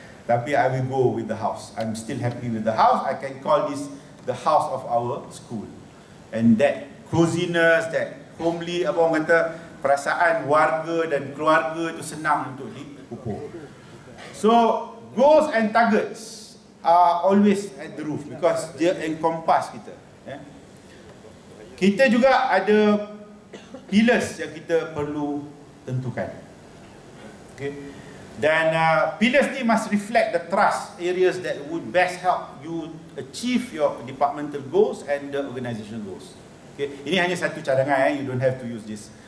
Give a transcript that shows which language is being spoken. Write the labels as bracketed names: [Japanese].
[Malay] Tapi [English] I will go with the house. I'm still happy with the house. I can call this the house of our school. And that coziness, that homely, [Malay] apa orang kata, perasaan warga dan keluarga itu senang untuk dipupuk. [English] So goals and targets are always at the roof because [Malay] dia [English] encompass [Malay] kita. Kita juga ada pillars yang kita perlu tentukan. [English] Okay. [Malay] Dan [English] pillars [Malay] ni [English] must reflect the trust areas that would best help you achieve your departmental goals and the organizational goals. Okay. [Malay] Ini hanya satu cadangan, [English] you don't have to use this.